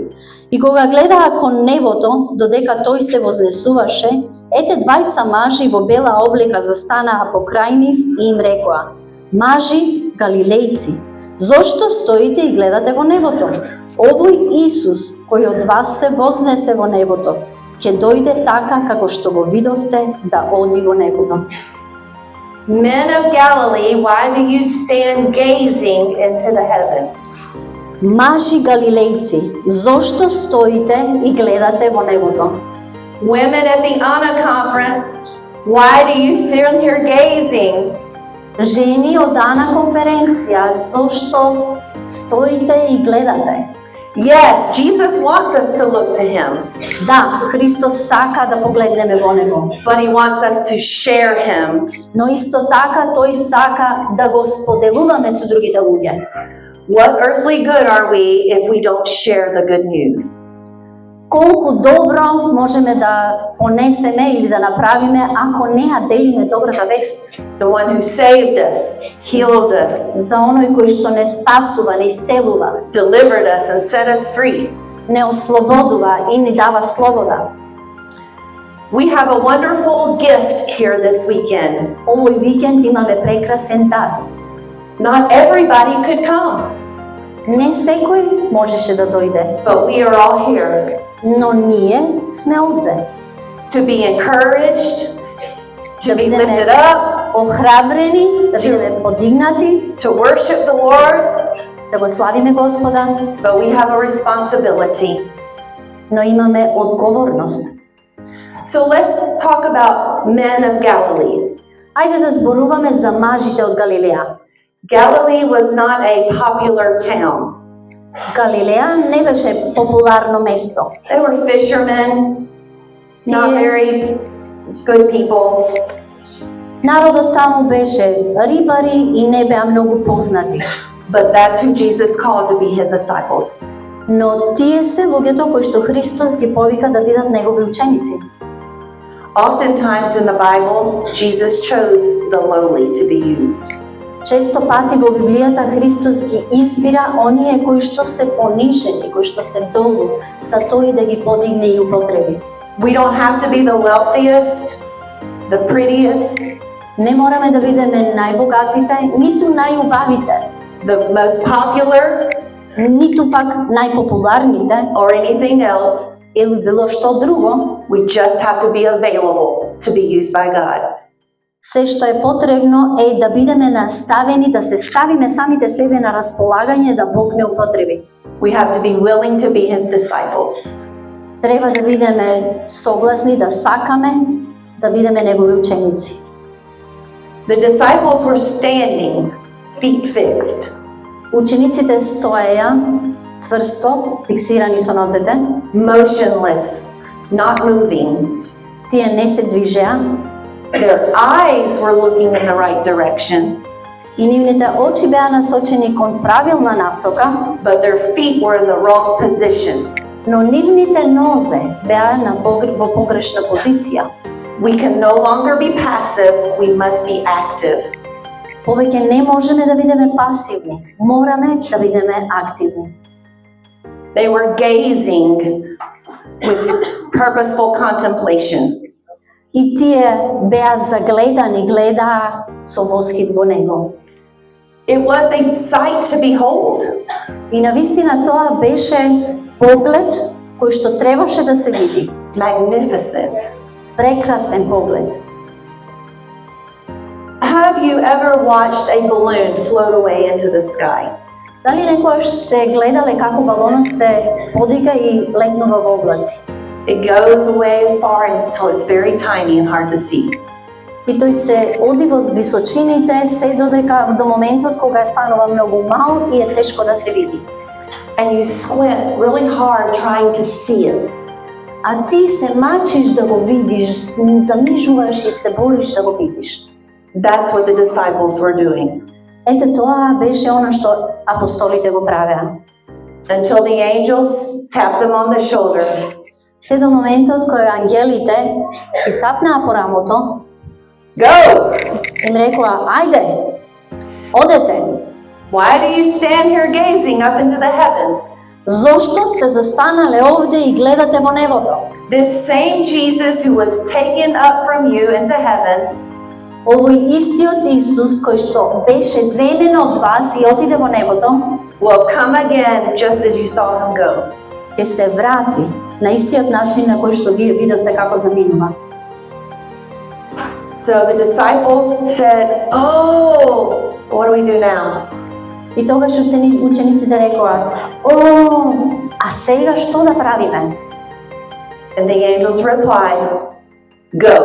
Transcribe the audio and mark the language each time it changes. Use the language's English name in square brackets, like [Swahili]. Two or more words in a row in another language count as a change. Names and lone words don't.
[Macedonian] И кога гледаа кон небото, додека тој се вознесуваше, ете двајца мажи во бела облека застанаа покрај нив и им рекоа: мажи галилејци, зошто стоите и гледате во небото? Овој Исус, кој од вас се вознесе во небото, ќе дојде така како што го видовте да оди во небото. [English] Men of Galilee, why do you stand gazing into the heavens? [Macedonian] Мажи галилејци, зошто стоите и гледате во небото? [English] Women at the Anna conference, why do you stand here gazing? [Macedonian] Жени од Ана конференција, зошто стоите и гледате? [English] Yes, Jesus wants us to look to him. [Macedonian] Да, Христос сака да погледнеме во него. [English] But he wants us to share him. [Macedonian] Но исто така тој сака да го споделуваме со другите луѓе. [English] What earthly good are we if we don't share the good news? [Macedonian] колку добро можеме да понесеме или да направиме ако не ја делиме добрата вест. [English] The one who saved us, healed us, [Macedonian] За оној кој што не спасува, не исцелува, [English] delivered us, and set us free. [Macedonian] не ослободува и ни дава слобода. [English] We have a wonderful gift here this weekend. [Macedonian] Овој викенд имаме прекрасен дар. [English] Not everybody could come, [Macedonian] Не секој можеше да дојде, [English] but we are all here [Macedonian] но ние сме овде. [English] to be encouraged, to be [Macedonian] бидеме [English] lifted up, [Macedonian] охрабрени, да бидеме подигнати, [English] to worship the Lord, [Macedonian] да го славиме Господа, [English] but we have a responsibility. [Macedonian] но имаме одговорност. [English] So let's talk about men of Galilee. [Macedonian] Ајде да зборуваме за мажите од Галилеја. [English] Galilee was not a popular town. [Macedonian] Галилеја не беше популарно место. [English] They were fishermen, not very good people. [Macedonian] Народот таму беше рибари и не беа многу познати. [English] But that's who Jesus called to be his disciples. [Macedonian] Но тие се луѓето кои што Христос ги повика да бидат негови ученици. [English] Oftentimes in the Bible, Jesus chose the lowly to be used. [Macedonian] Често пати во Библијата Христос ги избира оние кои што се понижени, кои што се долу, за тој да ги подигне и употреби. [English] We don't have to be the wealthiest, the prettiest, [Macedonian] Не мораме да бидеме најбогатите, ниту најубавите, [English] the most popular, [Macedonian] ниту пак најпопуларните [English] or anything else. [Macedonian] или било што друго. [English] We just have to be available to be used by God. [Macedonian] Се што е потребно е да бидеме наставени, да се ставиме самите себе на располагање да Бог не употреби. [English] We have to be willing to be his disciples. [Macedonian] Треба да бидеме согласни, да сакаме, да бидеме негови ученици. [English] The disciples were standing, feet fixed. [Macedonian] Учениците стоеја цврсто, фиксирани со нозете, [English] Motionless, not moving. [Macedonian] тие не се движеа [English] Their eyes were looking in the right direction, [Macedonian] и нивните очи беа насочени кон правилна насока, [English] but their feet were in the wrong position. [Macedonian] но нивните нозе беа во погрешна позиција. [English] We can no longer be passive, we must be active. [Macedonian] Повеќе не можеме да бидеме пасивни, мораме да бидеме активни. [English] They were gazing with purposeful contemplation. [Macedonian] И тие беа загледани, гледаа со восхит во него. [English] It was a sight to behold. [Macedonian] И навистина тоа беше поглед кој што требаше да се види. [English] Magnificent. [Macedonian] Прекрасен поглед. [English] Have you ever watched a balloon float away into the sky? [Macedonian] Дали некојаш се гледале како балонот се подига и летнува во облаци? [English] It goes away as far until it's very tiny and hard to see. [Macedonian] И тој се оди во височините се додека до моментот кога станува многу мал и е тешко да се види. [English] And you squint really hard trying to see it. [Macedonian] А ти се мачиш да го видиш, замижуваш и се бориш да го видиш. [English] That's what the disciples were doing. [Macedonian] Ете тоа беше она што апостолите го правеа. [English] Until the angels tapped them on the shoulder. [Macedonian] Се до моментот кој ангелите ги тапнаа по рамото, [English] Go! [Macedonian] им рекоа, ајде, одете. [English] Why do you stand here gazing up into the heavens? [Macedonian] Зошто сте застанале овде и гледате во небото? [English] This same Jesus who was taken up from you into heaven [Macedonian] Овој истиот Исус кој што беше земен од вас и отиде во небото, [English] will come again just as you saw him go. [Macedonian] ќе се врати на истиот начин на кој што вие видовте како заминува. [English] So the disciples said, "Oh, what do we do now?" [Macedonian] И тогаш учениците рекоа, о, а сега што да правиме? [English] And the angels replied, "Go."